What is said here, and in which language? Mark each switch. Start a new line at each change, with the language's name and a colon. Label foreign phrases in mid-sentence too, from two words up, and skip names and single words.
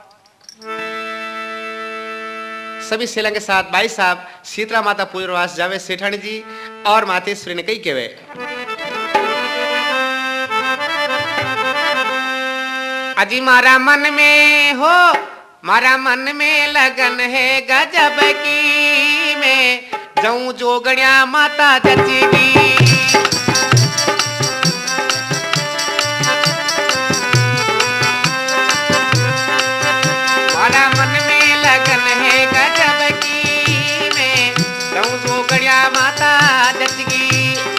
Rajasthani: सभी सेला के साथ भाई साहब शीतला माता पूजरवास जावे सेठानी जी और मातेश्वरी ने कही केवे अजी मारा मन में हो मारा मन में लगन है गजब की मैं जाऊं जोगणिया माता जचेगी मारा मन में लगन है गजब की मैं जाऊं जोगणिया माता जचगी